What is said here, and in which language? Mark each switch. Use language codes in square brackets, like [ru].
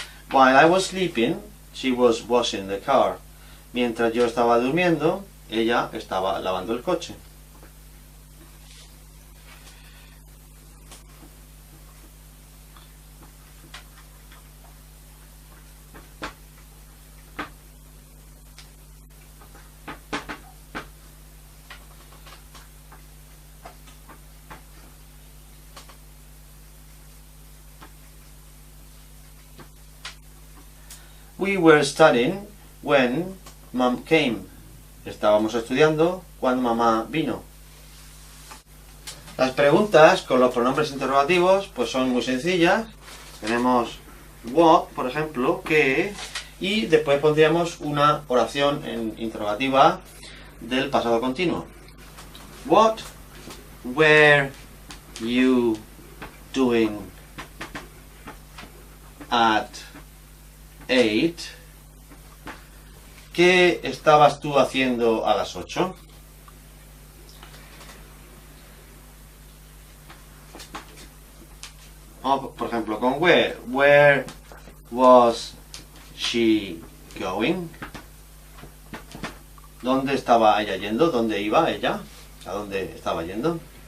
[en] While I was sleeping, she was washing the car. [es] Mientras yo estaba durmiendo, ella estaba lavando el coche. [en] We were studying when Mom came. [es] Estábamos estudiando cuando mamá vino. Las preguntas con los pronombres interrogativos pues son muy sencillas. Tenemos what, por ejemplo, qué, y después pondríamos una oración interrogativa del pasado continuo. [en] What were you doing at 8? [es] ¿Qué estabas tú haciendo a las 8? Por ejemplo, con [en] where was she going? [es] ¿Dónde estaba ella yendo? ¿Dónde iba ella? ¿A dónde estaba yendo?